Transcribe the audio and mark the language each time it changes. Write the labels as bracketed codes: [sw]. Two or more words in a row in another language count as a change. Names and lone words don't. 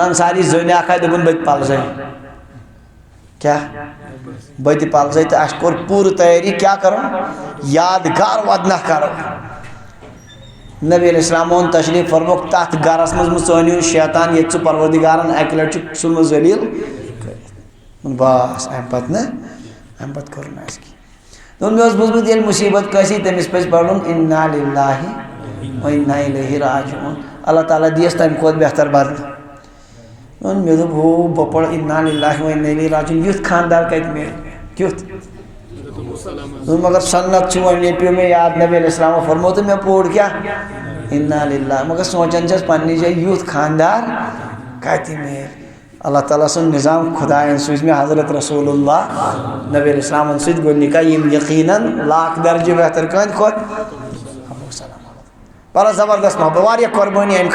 [ks] انصاری زٔنۍ اکھ آیہِ دوٚپُن بہٕ تہِ پلزے کیا بہٕ تہِ پلزے تہٕ اسہِ کوٚر پوٗرٕ تیٲری کیٛاہ کرو یادگار ودنہ کرو نبی [ar] علیہ السلام [ks] اون تشریف فرموک تتھ گرس منٛز مہ ژٲنِو شیطان ییٚتہِ ژٕ پروردگارن اکہِ لٹہِ چھُ ژھُنمُت ذلیٖل کٔرِتھ بس امہِ پتہٕ نہٕ امہِ پتہٕ کوٚر نہٕ اسہِ کینٛہہ دوٚپُن مےٚ اوس بوٗزمُت ییٚلہِ مُصیبت کٲنٛسہِ تٔمِس پزِ پرُن اِنا [ar] لِلّٰہِ و اِنا اِلیہِ راجعوٗن [ks] اللہ تعالیٰ دِیس تمہِ کھۄتہٕ بہتر بدلہٕ مے دوٚپ ہو بہٕ پَرٕ [ar] اِنا لِلّٰہِ و اِنا اِلیہِ راجعوٗن [ks] یُتھ خانٛدار کَتہِ میلہِ کیُتھ مگر سنت چھُ وۄنۍ ییٚتہِ پیوٚو مےٚ یاد نبی علیہ السلامو فرموو تہٕ مےٚ پوٚر کیٛاہ [ar] اِنا لِلّٰہِ [ks] مگر سونٛچان چھَس پنٛنہِ جایہِ یُتھ خانٛدار کَتہِ میلہِ اللہ تعالیٰ سُنٛد نِظام خۄدایَن سوٗزۍ مےٚ حضرت رسول اللہ نبی علیہ السلامَن سۭتۍ گوٚو نِکاح یِم یقیٖناً لاکھ درجہِ بہتر کٕہٕنٛدِ کھۄتہٕ بڑا زبردست محبت واریاہ قۄربٲنی اَمہِ